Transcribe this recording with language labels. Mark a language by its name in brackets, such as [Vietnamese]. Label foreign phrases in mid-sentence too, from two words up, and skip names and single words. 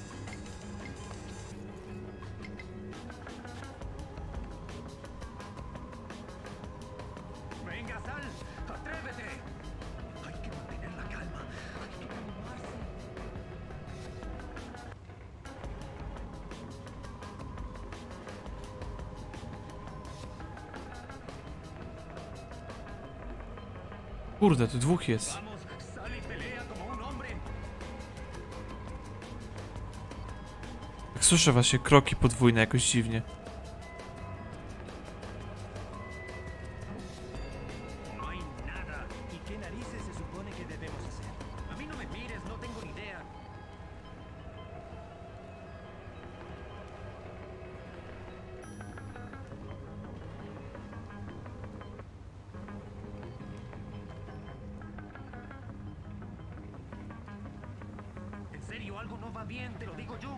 [Spanish] Venga, sal, atrévete. Hay que mantener la calma. Hay que calmarse. [Polish] Kurde, tu dwóch jest. [Spanish] Vamos, sal y pelea como un hombre. [Polish] Tak słyszę właśnie kroki podwójne jakoś dziwnie. [Spanish] No hay nada. ¿Y qué narices se supone que debemos hacer? A mí no me mires, no tengo ni idea. En serio, algo no va bien, te lo digo yo.